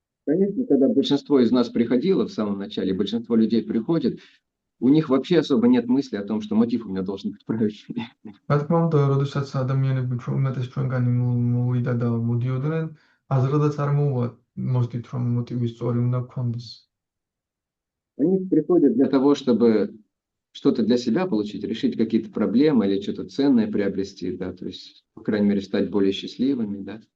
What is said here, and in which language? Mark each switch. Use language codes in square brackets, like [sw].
[ru] Конечно, когда большинство из нас приходило в самом начале, большинство людей приходит, у них вообще особо нет мысли о том, что мотив у меня должен быть правильный. [ka] რა თქმა უნდა, როდესაც ადამიანები უმეტეს ჩვენგანი მოვიდა და მოდიოდნენ, აზრადაც არ მოუვა მოსდით რომ მოტივი სწორი უნდა გქონდეს. [ru] Они приходят для того, чтобы что-то для себя получить, решить какие-то проблемы или что-то ценное приобрести, да, то есть, по крайней мере, стать более счастливыми, да.